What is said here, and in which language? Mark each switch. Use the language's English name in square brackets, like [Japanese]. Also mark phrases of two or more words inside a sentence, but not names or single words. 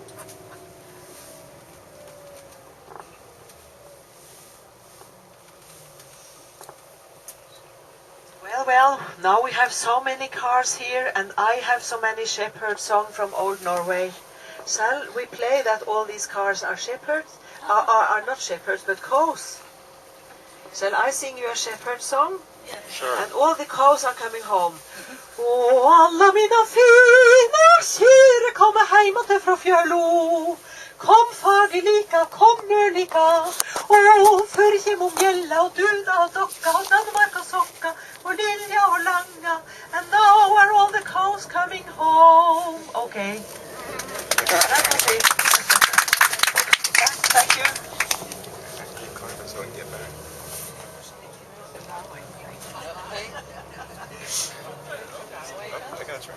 [English] Well, now we have so many cars here, and I have so many shepherd songs from old Norway. Shall we play that all these cars are shepherds? Are not shepherds, but cows. Shall I sing you a shepherd song? Yeah. Sure. And all the cows are coming home. [Swedish] Å, alla mina fina kyr kommer heim åter fra fjällo. Kom fagerlika, kom mörlika. Å, förge må mjälla och duna och docka och Danmark och socka och lilja och langa. [English] And now are all the cows coming home. Okay. That was it. Thank you. Keep climbing so I can get back. Oh, I got a train.